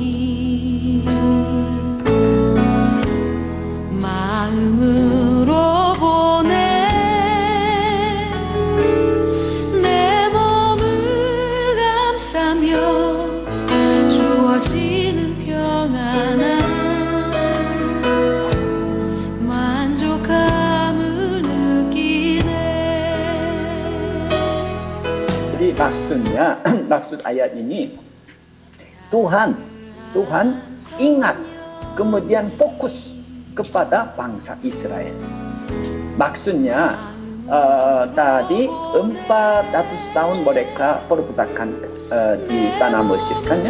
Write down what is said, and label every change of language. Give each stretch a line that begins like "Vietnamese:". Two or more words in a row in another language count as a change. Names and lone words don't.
Korean: 마음으로 보내 내 몸을 감싸며 주어지는 평안함 만족감을 느끼네.
Indonesian: Jadi maksud ayat ini Tuhan ingat kemudian fokus kepada bangsa Israel. Maksudnya tadi 400 tahun mereka perbudakan di tanah Mesir kan ya.